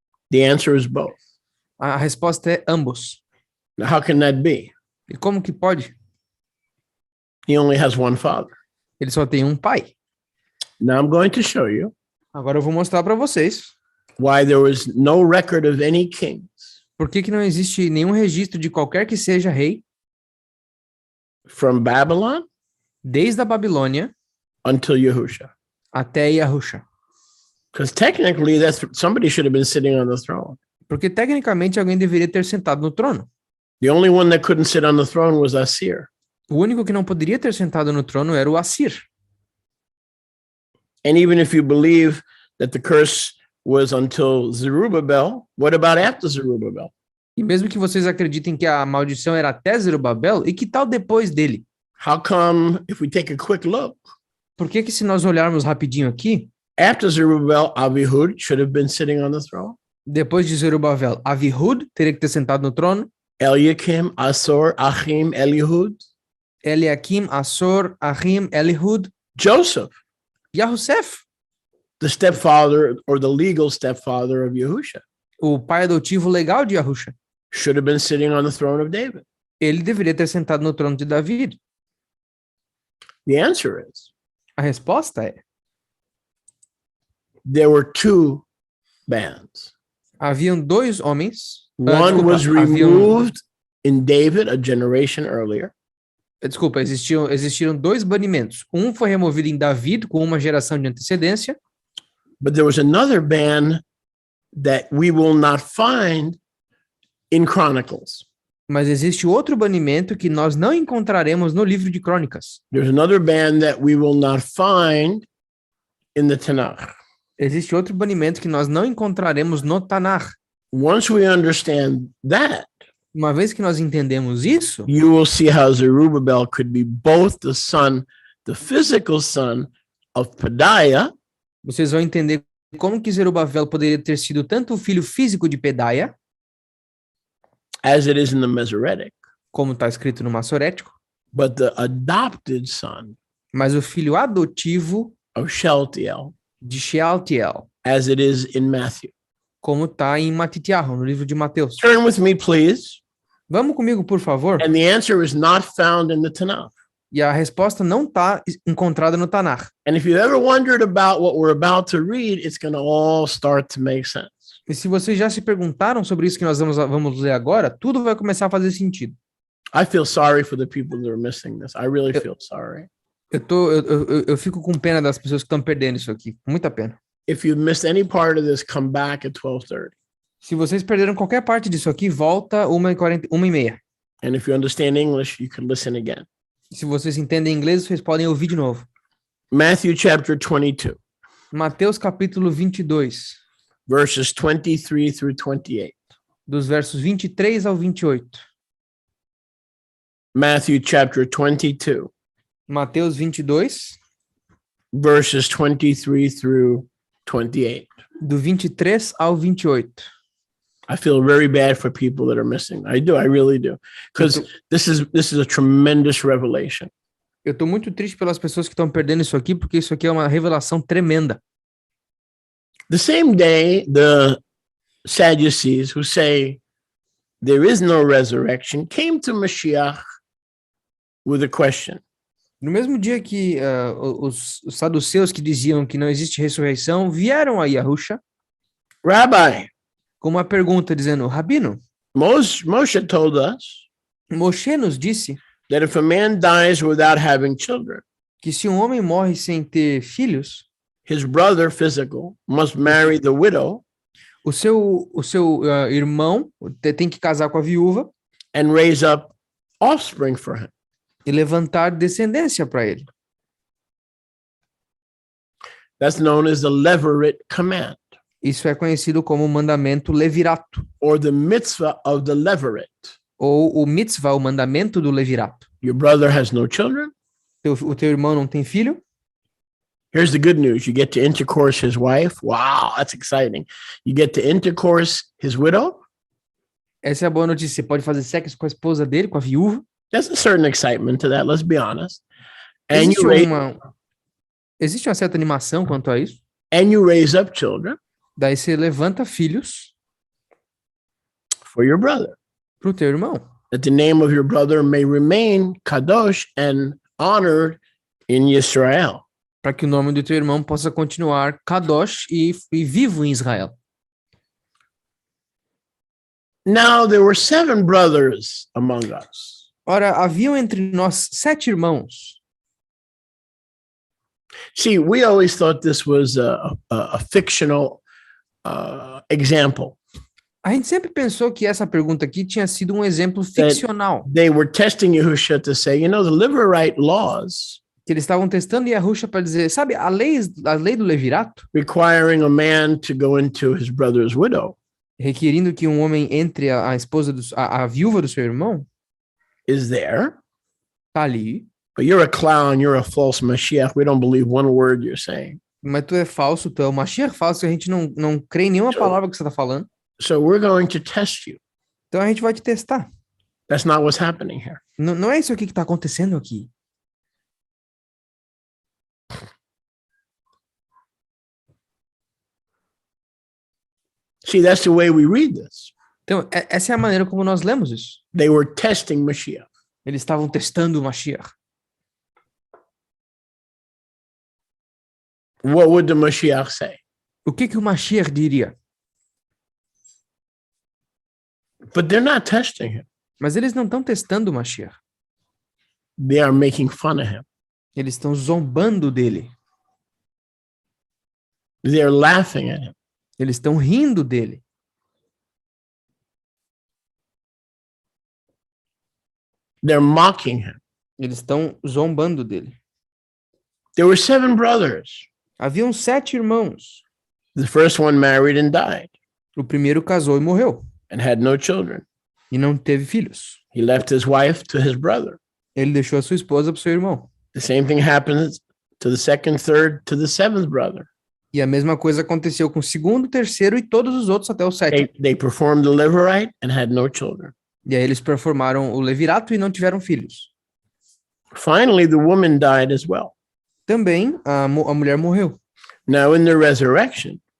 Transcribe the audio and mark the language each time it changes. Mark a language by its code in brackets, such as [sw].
[en] The answer is both. [pt] A resposta é ambos. [en] Now, how can that be? [pt] E como que pode? [en] He only has one father. [pt] Ele só tem um pai. [en] Now I'm going to show you [pt] Agora eu vou mostrar para vocês [en] why there was no record of any kings [pt] por que não existe nenhum registro de qualquer que seja rei [en] from Babylon [pt] desde a Babilônia [en] until Yahusha. [pt] até Yahusha. [en] Because technically, somebody should have been sitting on the throne. [pt] Porque tecnicamente alguém deveria ter sentado no trono. [en] The only one that couldn't sit on the throne was Asir. [pt] O único que não poderia ter sentado no trono era o Assir. [en] And even if you believe that the curse was until Zerubbabel, what about after Zerubbabel? [pt] E mesmo que vocês acreditem que a maldição era até Zerubabel, e que tal depois dele? [en] How come, if we take a quick look, [pt] Por que se nós olharmos rapidinho aqui, [en] after Zerubbabel, Abihud should have been sitting on the throne. [pt] depois de Zerubabel, Avihud teria que ter sentado no trono, [en] Eliakim, Asor, Achim, Elihud, [pt] Eliakim, Assor, Ahim, Elihud, [en] Joseph, [pt] Yahusef, [en] the stepfather or the legal stepfather of Yahusha, [pt] o pai adotivo legal de Yahusha. [en] should have been sitting on the throne of David. [pt] Ele deveria ter sentado no trono de Davi. [en] The answer is [pt] A resposta é, [en] there were two bands. [pt] Haviam dois homens. [en] One was removed in David a generation earlier. [pt] Desculpa, existiram dois banimentos. Um foi removido em Davi, com uma geração de antecedência. [en] But there was another ban that we will not find in Chronicles. [pt] Mas existe outro banimento que nós não encontraremos no livro de Crônicas. [en] There's another ban that we will not find in the Tanakh. [pt] Existe outro banimento que nós não encontraremos no Tanakh. [en] Once we understand that, [pt] Uma vez que nós entendemos isso, [en] you will see how Zerubbabel could be both the son, the physical son of Pedaiah, [pt] vocês vão entender como que Zerubabel poderia ter sido tanto o filho físico de Pedaia, [en] as it is in the Masoretic, [pt] como está escrito no Massorético, [en] but the adopted son [pt] mas o filho adotivo [en] of Shealtiel, [pt] de Shealtiel, [en] as it is in Matthew. [pt] como está em Matitiahu, no livro de Mateus. [en] Turn with me, please. [pt] Vamos comigo, por favor. [en] And the answer is not found in the Tanakh. [pt] E a resposta não está encontrada no Tanakh. [en] And if you ever wondered about what we're about to read, it's going to all start to make sense. [pt] E se vocês já se perguntaram sobre isso que nós vamos ler agora, tudo vai começar a fazer sentido. [en] I feel sorry for the people that are missing this. I really feel sorry. [pt] Eu fico com pena das pessoas que estão perdendo isso aqui. Muita pena. [en] If you missed any part of this, come back at 12:30. [pt] Se vocês perderam qualquer parte disso aqui, volta 1h30. [en] And if you understand English, you can listen again. [pt] Se vocês entendem inglês, vocês podem ouvir de novo. [en] Matthew chapter 22, [pt] Mateus capítulo 22, [en] verses 23 through 28. [pt] dos versos 23 ao 28. [en] Matthew chapter 22, [pt] Mateus 22, [en] verses 23 through 28. [pt] do 23 ao 28. [en] I feel very bad for people that are missing. I do. I really do. Because this is a tremendous revelation. [pt] Eu tô muito triste pelas pessoas que estão perdendo isso aqui, porque isso aqui é uma revelação tremenda. [en] The same day, the Sadducees, who say there is no resurrection, came to Mashiach with a question. [pt] No mesmo dia que os saduceus que diziam que não existe ressurreição vieram a Yahusha [en] Rabbi, [pt] com uma pergunta dizendo: Rabino, [en] Moshe told us [pt] Moshe nos disse [en] that if a man dies without having children, [pt] que se um homem morre sem ter filhos, [en] his brother physical must marry the widow [pt] o seu irmão tem que casar com a viúva [en] and raise up offspring for him. [pt] e levantar descendência para ele. [en] That's known as the Levirate command, [pt] Isso é conhecido como o mandamento levirato, [en] or the mitzvah of the Levirate. [pt] ou o mitzvah, o mandamento do levirato. [en] Your brother has no children. [pt] O teu irmão não tem filho? [en] Here's the good news. You get to intercourse his wife. Wow, that's exciting. You get to intercourse his widow. [pt] Essa é a boa notícia. Você pode fazer sexo com a esposa dele, com a viúva. [en] There's a certain excitement to that, let's be honest. And [pt] Existe uma certa animação quanto a isso. [en] And you raise up children [pt] Daí você levanta filhos [en] for your brother, [pt] pro teu irmão, [en] that the name of your brother may remain kadosh and honored in Israel. [pt] para que o nome do teu irmão possa continuar kadosh e vivo em Israel. [en] Now there were 7 brothers among us. [pt] Ora, haviam entre nós 7 irmãos. [en] See, we always thought this was a fictional example. [pt] A gente sempre pensou que essa pergunta aqui tinha sido um exemplo ficcional. [en] They were testing Yahushua to say, the Levirate laws [pt] Que eles estavam testando Yahusha para dizer, sabe, a lei do levirato, [en] requiring a man to go into his brother's widow [pt] requerindo que um homem entre a esposa, a viúva do seu irmão, [en] is there. [pt] tá ali, [en] But you're a clown, you're a false Mashiach. We don't believe one word you're saying. [pt] mas tu é falso, tu é o Mashiach falso, a gente não crê em nenhuma palavra que você tá falando. [en] So we're going to test you. [pt] Então a gente vai te testar. [en] That's not what's happening here. [pt] Não é isso aqui que tá acontecendo aqui. [en] See, that's the way we read this. [pt] Então, essa é a maneira como nós lemos isso. [en] They were testing Mashiach. [pt] Eles estavam testando o Mashiach. [en] What would the Mashiach say? [pt] O que o Mashiach diria? [en] But they're not testing him. [pt] Mas eles não estão testando o Mashiach. [en] They are making fun of him. [pt] Eles estão zombando dele. [en] They're laughing at him. [pt] Eles estão rindo dele. [en] They're mocking him. [pt] Eles estão zombando dele. [en] There were 7 brothers. [pt] Haviam 7 irmãos. [en] The first one married and died [pt] O primeiro casou e morreu. [en] and had no children. [pt] E não teve filhos. [en] He left his wife to his brother. [pt] Ele deixou a sua esposa para o seu irmão. [en] The same thing happens to the second, third, to the 7th brother. [pt] E a mesma coisa aconteceu com o segundo, terceiro e todos os outros até o 7º. [en] They performed the Levirate and had no children. [pt] E aí eles performaram o levirato e não tiveram filhos. [en] Finally, the woman died as well. [pt] Também a mulher morreu. [en] Now, in the resurrection,